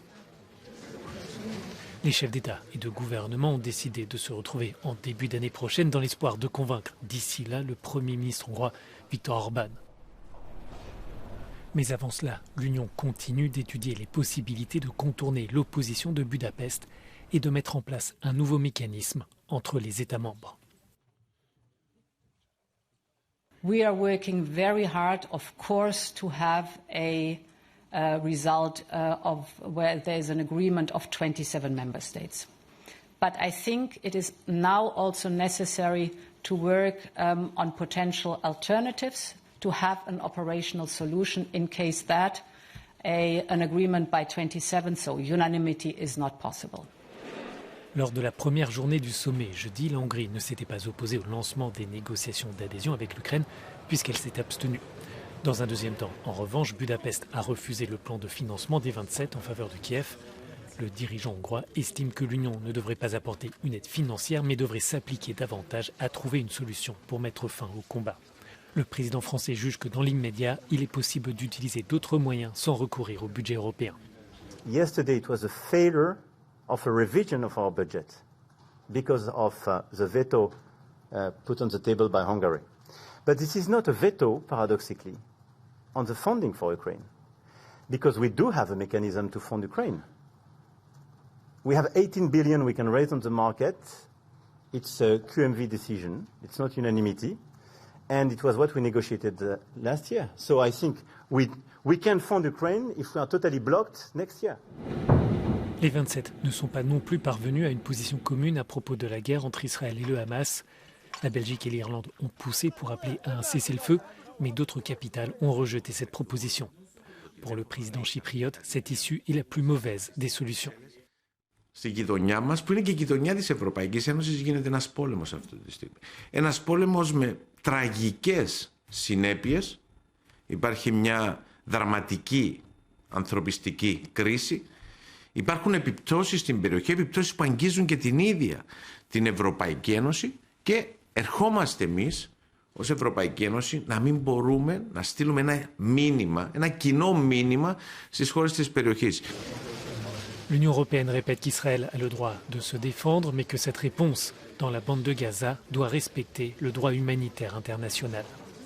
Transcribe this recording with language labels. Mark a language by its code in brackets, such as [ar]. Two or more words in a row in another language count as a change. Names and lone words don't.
[fr] Les chefs d'État et de gouvernement ont décidé de se retrouver en début d'année prochaine dans l'espoir de convaincre d'ici là le Premier ministre hongrois Viktor Orban. Mais avant cela, l'Union continue d'étudier les possibilités de contourner l'opposition de Budapest et de mettre en place un nouveau mécanisme entre les États membres. [en] We are working very hard, of course, to have a result of where there is an agreement of 27 member states. But I think it is now also necessary to work on potential alternatives to have an operational solution in case that an agreement by 27, so unanimity, is not possible. [fr] Lors de la première journée du sommet jeudi, la Hongrie ne s'était pas opposée au lancement des négociations d'adhésion avec l'Ukraine puisqu'elle s'est abstenue. Dans un deuxième temps, en revanche, Budapest a refusé le plan de financement des 27 en faveur de Kiev. Le dirigeant hongrois estime que l'Union ne devrait pas apporter une aide financière mais devrait s'appliquer davantage à trouver une solution pour mettre fin au combat. Le président français juge que dans l'immédiat, il est possible d'utiliser d'autres moyens sans recourir au budget européen. [en] Yesterday it was a failure of a revision of our budget because of the veto put on the table by Hungary. But this is not a veto, paradoxically, on the funding for Ukraine, because we do have a mechanism to fund Ukraine. We have 18 billion we can raise on the market. It's a QMV decision. It's not unanimity. And it was what we negotiated last year. So I think we can fund Ukraine if we are totally blocked next year. [fr] Les 27 ne sont pas non plus parvenus à une position commune à propos de la guerre entre Israël et le Hamas. La Belgique et l'Irlande ont poussé pour appeler à un cessez-le-feu, mais d'autres capitales ont rejeté cette proposition. Pour le président chypriote, cette issue est la plus mauvaise des solutions. [el] Στη γειτονιά μας, που είναι και η γειτονιά της Ευρωπαϊκής Ένωσης, γίνεται ένας πόλεμος αυτή τη στιγμή. Ένας πόλεμος με τραγικές συνέπειες. Υπάρχει μια δραματική ανθρωπιστική κρίση. Υπάρχουν επιπτώσεις στην περιοχή, επιπτώσεις που αγγίζουν και την ίδια την Ευρωπαϊκή Ένωση και ερχόμαστε εμείς ως Ευρωπαϊκή Ένωση να μην μπορούμε να στείλουμε ένα μήνυμα, ένα κοινό μήνυμα στις χώρες της περιοχής. [fr] L'Union européenne répète qu'Israël a le droit de se défendre, mais que cette réponse dans la bande de Gaza doit respecter le droit humanitaire international.